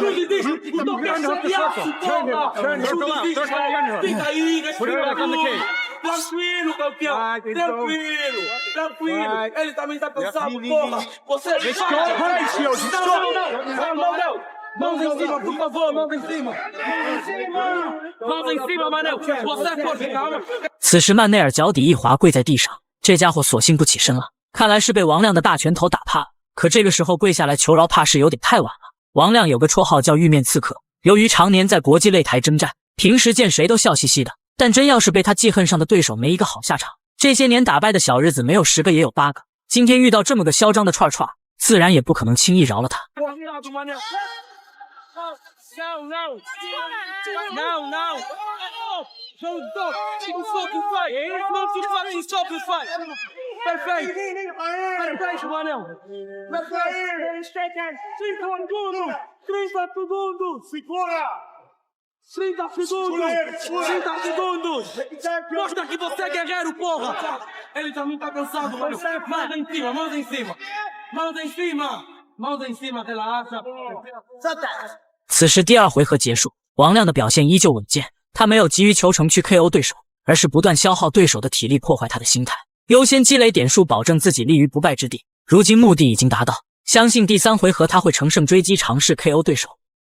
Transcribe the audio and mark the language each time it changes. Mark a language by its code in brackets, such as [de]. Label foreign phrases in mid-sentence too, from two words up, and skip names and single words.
[pt] Não desiste, não quer chatear, porra. Não desiste, fica aí, respira tudo. Tranquilo, campeão. Tranquilo. Ele também tá cansado, porra. Você é não. Mãos em cima, por favor, mãos em cima. Mãos em cima, Manel. Você é forte, calma. [zh] 此时曼内尔脚底一滑，跪在地上，这家伙索性不起身了，看来是被王亮的大拳头打怕了。可这个时候跪下来求饶，怕是有点太晚了。王亮有个绰号叫玉面刺客，由于常年在国际擂台征战，平时见谁都笑嘻嘻的，但真要是被他记恨上的对手，没一个好下场。这些年打败的小日子没有10个也有8个，今天遇到这么个嚣张的串串，自然也不可能轻易饶了他。 [pt] Não. [en] Stop the fight. [pt] Perfeito, Manel. 30 segundos. Segura. 30 segundos. Mostra que você é guerreiro, porra. Ele também tá cansado, Manel. Mãos em cima, relaxa. [zh] 此时第二回合结束，王亮的表现依旧稳健，他没有急于求成去 KO 对手，而是不断消耗对手的体力，破坏他的心态，优先积累点数，保证自己立于不败之地。如今目的已经达到，相信第3回合他会乘胜追击，尝试 KO 对手。